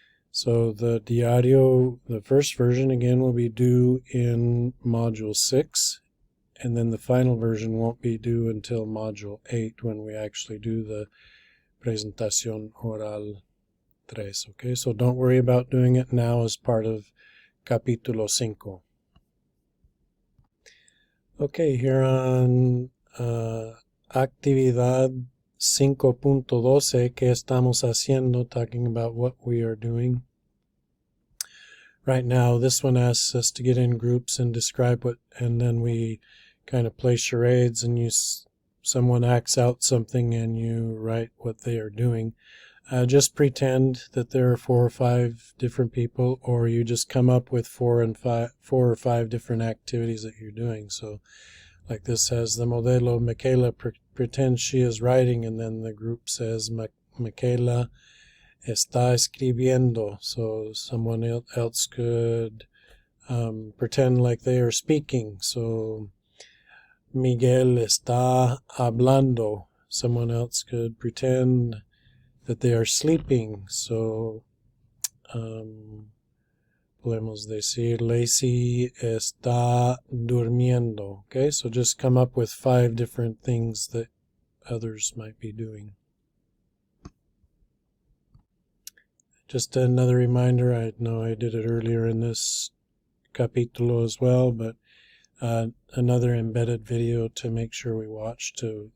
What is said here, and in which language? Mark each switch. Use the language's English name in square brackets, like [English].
[English] So the diario, the first version, again, will be due in module 6, and then the final version won't be due until module 8 when we actually do the presentación oral 3. Okay, so don't worry about doing it now as part of Capítulo 5. Okay, here on actividad 5.12, ¿qué estamos haciendo? Talking about what we are doing. Right now, this one asks us to get in groups and describe what, and then we kind of play charades and someone acts out something and you write what they are doing. Just pretend that there are 4 or 5 different people, or you just come up with 4 or 5 different activities that you're doing. So like this says, the modelo Michaela pretends she is writing, and then the group says Michaela está escribiendo. So someone else could pretend like they are speaking. [Spanish] So Miguel está hablando. [English] Someone else could pretend that they are sleeping. [Spanish] So podemos decir Lacey está durmiendo. [English] Okay, so just come up with 5 different things that others might be doing. Just another reminder, I know I did it earlier in this capítulo as well, but another embedded video to make sure we watch too.